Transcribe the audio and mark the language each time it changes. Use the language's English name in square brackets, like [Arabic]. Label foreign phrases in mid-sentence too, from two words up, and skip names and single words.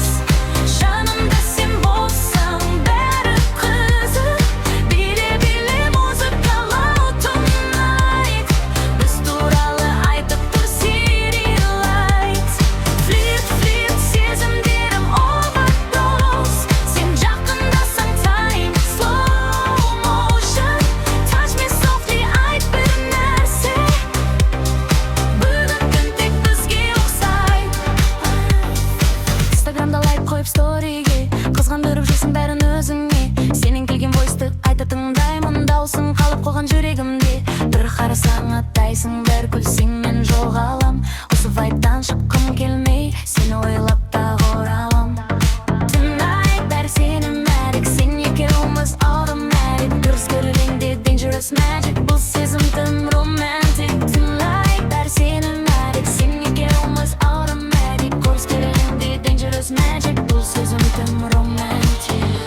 [Kazakh] Жанымда сен болсаң бәрі қызық. Биле, биле музыкалау tonight. Біз туралы айтып тұр [English] city lights. [Kazakh] Флирт, флирт, сезімдерім overdose. Сен жақындасаң [English] time slow motion. Touch me softly, [Kazakh] айт бір нәрсе. Бүгін күн тек бізге ұқсайды. Инстаграмда лайк қойып сториге. Қызғандырып жүрсің бәрін өзіңе. Сенің келген войсты айта тыңдаймын. Даусың қалып қойған жүрегімде. Бір қарасаң аттайсың, бір күлсең мен жоғалам. Осы вайбтан шыққым келмей, сені ойлап тағы оралам. Tonight бәрі сенімәдік, сен екеуміз automatic. Көріскерлеңде [English] dangerous magic. [Kazakh] Бұл сезім тым romantic. Tonight бәрі сенімәдік, сен екеуміз automatic. Көріскерлеңде [English] dangerous magic. [Kazakh] Бұл сезім тым romantic.